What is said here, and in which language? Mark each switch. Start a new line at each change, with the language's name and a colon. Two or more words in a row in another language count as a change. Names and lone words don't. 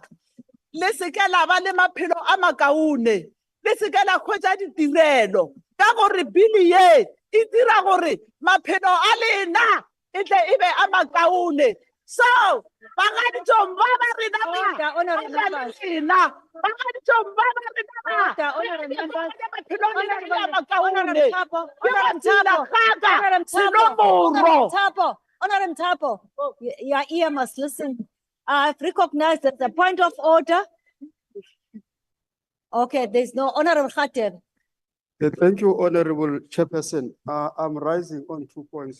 Northern Sotho: Le se ke la ba le maphelo a makaone, le se ke la khwetša ditirelo ka gore bili ye e dira gore maphelo a lena e tle e be a makaone. So bagaditšong ba ba rena ba lena bagaditšong ba ba rena ba maphelo a lena a makaone.
English: Honorable Mtapo, your ear must listen. I've recognized that the point of order. Okay, there's no Honorable Khater. Thank you, Honorable Chairperson. I'm rising on 2 points.